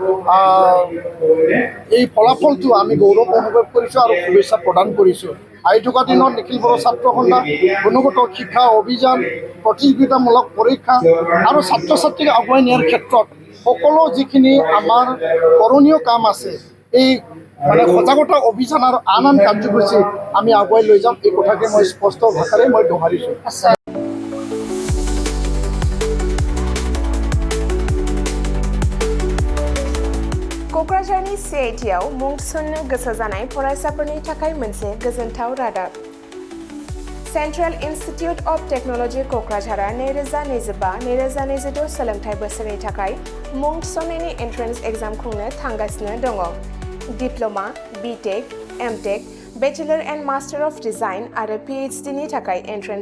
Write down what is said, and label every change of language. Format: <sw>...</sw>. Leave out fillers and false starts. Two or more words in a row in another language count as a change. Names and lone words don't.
<as>এই ফলাফলটো আমি গৌৰৱ অনুভৱ কৰিছোঁ আৰু শুভেচ্ছা প্ৰদান কৰিছোঁ আহি থকা দিনত নিখিল বড়ো ছাত্ৰ সন্থা গুণগত শিক্ষা অভিযান প্ৰতিযোগিতামূলক পৰীক্ষা আৰু ছাত্ৰ ছাত্ৰীক আগুৱাই নিয়াৰ ক্ষেত্ৰত সকলো যিখিনি আমাৰ কৰণীয় কাম আছে এই মানে সজাগতা অভিযান আৰু আন কাৰ্যসূচী আমি আগুৱাই লৈ যাম এই কথাকে মই স্পষ্ট ভাষাৰে মই দোহাৰিছোঁ</as> <brx>क'क्राझारनि CITआव मुं थिसननो गोसो जानाय फरायसाफोरनि थाखाय मोनसे गोजोनथाव रादाब सेन्ट्रेल इन्स्टिटिउट अफ टेक्न'लजि क'क्राझारआ 2025-2026 सोलोंथाइ बोसोरनि थाखाय मुं थिसननायनि एन्ट्रेन्स एग्जाम खुंनो थांगासिनो दङ डिप्ल'मा BTech MTech बेचेलर एन्ड मास्टार अफ डिजाइन आरो PhD नि थाखाय एन्ट्रेन्स</brx>